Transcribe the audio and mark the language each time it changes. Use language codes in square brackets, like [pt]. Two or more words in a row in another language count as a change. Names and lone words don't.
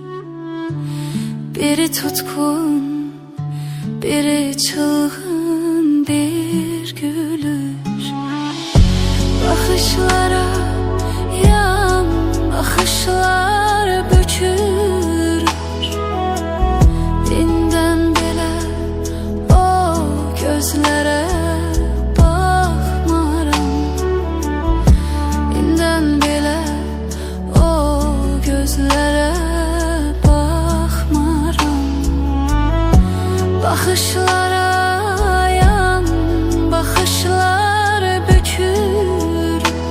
[tr] Biri tutkun, biri çılgın bir gülüş. Bakışlara yan bakışlar bükür. [az] Dinden belə o gözlərə baxmaram. Dindən belə o gözlərə Baxışlara yan, baxışlar bükür.